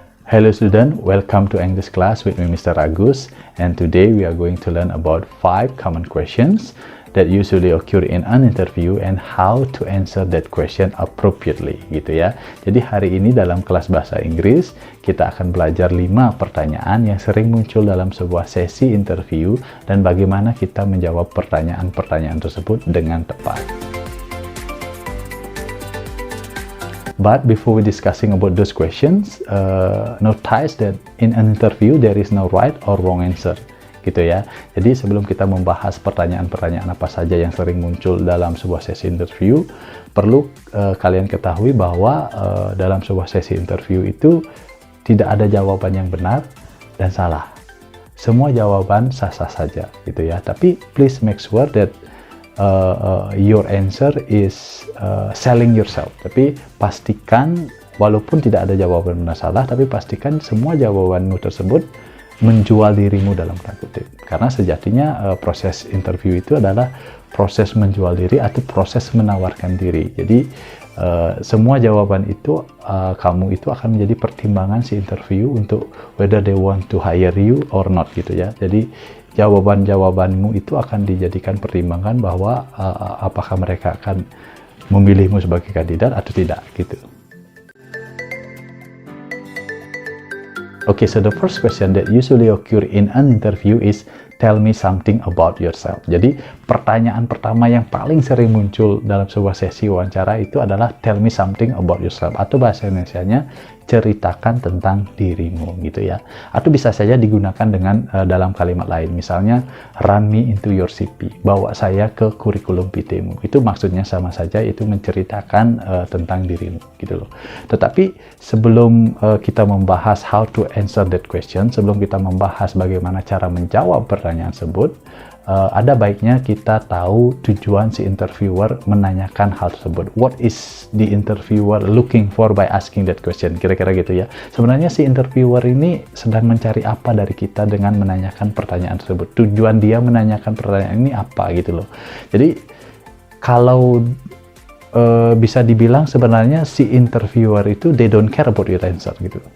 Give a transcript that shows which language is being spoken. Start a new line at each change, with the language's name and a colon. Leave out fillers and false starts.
English: Hello student, welcome to English class with me Mr. Agus, and today we are going to learn about 5 common questions that usually occur in an interview and how to answer that question appropriately
Indonesian: gitu ya. Jadi hari ini dalam kelas bahasa Inggris kita akan belajar 5 pertanyaan yang sering muncul dalam sebuah sesi interview dan bagaimana kita menjawab pertanyaan-pertanyaan tersebut dengan tepat.
English: But before we discussing about those questions, notice that in an interview there is no right or wrong answer,
Indonesian: gitu ya. Jadi sebelum kita membahas pertanyaan-pertanyaan apa saja yang sering muncul dalam sebuah sesi interview, perlu kalian ketahui bahwa dalam sebuah sesi interview itu tidak ada jawaban yang benar dan salah. Semua jawaban sah-sah saja, gitu ya. Tapi
English: please make sure that your answer is selling yourself.
Indonesian: Tapi pastikan walaupun tidak ada jawaban benar salah, tapi pastikan semua jawabanmu tersebut menjual dirimu dalam tanda kutip. Karena sejatinya proses interview itu adalah proses menjual diri atau proses menawarkan diri. Jadi semua jawaban itu kamu itu akan menjadi pertimbangan si interview untuk
English: whether they want to hire you or not
Indonesian: gitu ya. Jadi jawaban-jawabanmu itu akan dijadikan pertimbangan bahwa apakah mereka akan memilihmu sebagai kandidat atau tidak gitu.
English: Okay, so the first question that usually occur in an interview is tell me something about yourself.
Indonesian: Jadi pertanyaan pertama yang paling sering muncul dalam sebuah sesi wawancara itu adalah
English: tell me something about yourself,
Indonesian: atau bahasa Indonesianya ceritakan tentang dirimu gitu ya. Atau bisa saja digunakan dengan dalam kalimat lain, misalnya
English: run me into your CV,
Indonesian: bawa saya ke kurikulum PT-mu. Itu maksudnya sama saja, itu menceritakan tentang dirimu gitu loh. Tetapi sebelum kita membahas
English: how to answer that question,
Indonesian: sebelum kita membahas bagaimana cara menjawab pertanyaan tersebut, ada baiknya kita tahu tujuan si interviewer menanyakan hal tersebut.
English: What is the interviewer looking for by asking that question?
Indonesian: Kira-kira gitu ya. Sebenarnya si interviewer ini sedang mencari apa dari kita dengan menanyakan pertanyaan tersebut. Tujuan dia menanyakan pertanyaan ini apa gitu loh. Jadi kalau bisa dibilang sebenarnya si interviewer itu
English: they don't care about your answer
Indonesian: gitu.